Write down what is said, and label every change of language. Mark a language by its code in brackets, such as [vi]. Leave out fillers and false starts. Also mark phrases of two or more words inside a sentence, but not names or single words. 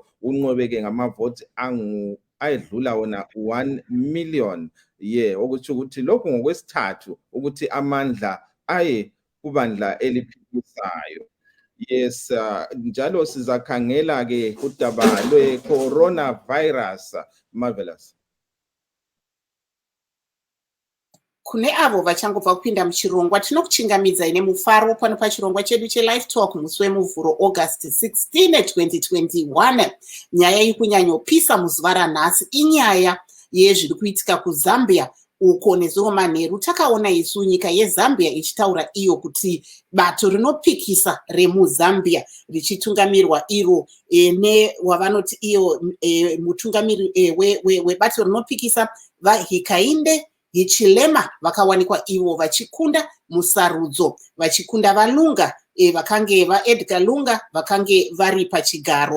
[nd] Unqobe ke ngamavoti ayedlula wona 1 million. Okuthi ukuthi lokhu ngokwesithathu ukuthi amandla aye kubandla eliphikisayo. Yes, njalo sizakhangela ke udaba lwe-coronavirus. Marvelous. [sn] Kune avo vachangobva kupinda muchirongwa, tinokuchingamidza ine mufaro pano pachirongwa chedu cheLive Talk musi wemuvhuro August 16, 2021. Nyaya iri kunyanyopisa muzuva ranhasi inyaya yezviri kuitika kuZambia uko nezuro manheru takaona isu nyika yeZambia ichitaura iyo kuti bato rinopikisa remuZambia richitungamirwa iro newavanoti iyo mutungamiri webato rinopikisa vaHakainde Hichilema vakawanikwa ivo vachikunda musarudzo vachikunda valunga vakange vaEdgar Lunga vakange vari pachigaro.